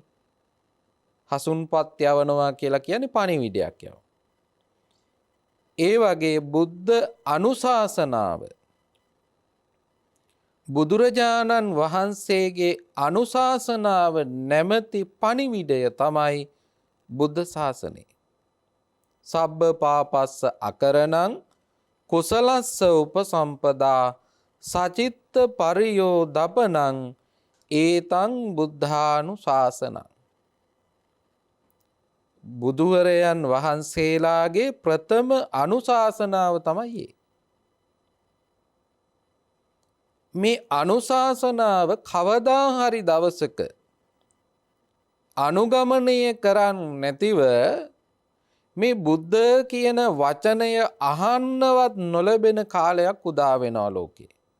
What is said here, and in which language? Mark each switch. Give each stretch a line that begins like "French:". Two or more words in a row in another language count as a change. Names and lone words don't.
Sinhala: හසුන්පත් යවනවා කියලා කියන්නේ පණිවිඩයක් යවනවා. ඒ වගේ බුද්ධ අනුශාසනාව, බුදුරජාණන් වහන්සේගේ අනුශාසනාව නැමැති පණිවිඩය තමයි බුද්ධ ශාසනය.
Pali: සබ්බ පාපස්ස අකරණං කුසලස්ස උපසම්පදා සචිත්ත පරියෝදපනං ඒතං බුද්ධානුශාසනං.
Sinhala: බුදුවරයන් වහන්සේලාගේ ප්‍රථම අනුශාසනාව තමයි මේ අනුශාසනාව කවදා හරි දවසක අනුගමනය කරන්නේ නැතිව මේ බුද්ධ කියන වචනය අහන්නවත් නොලැබෙන කාලයක් උදා වෙනවා ලෝකේ.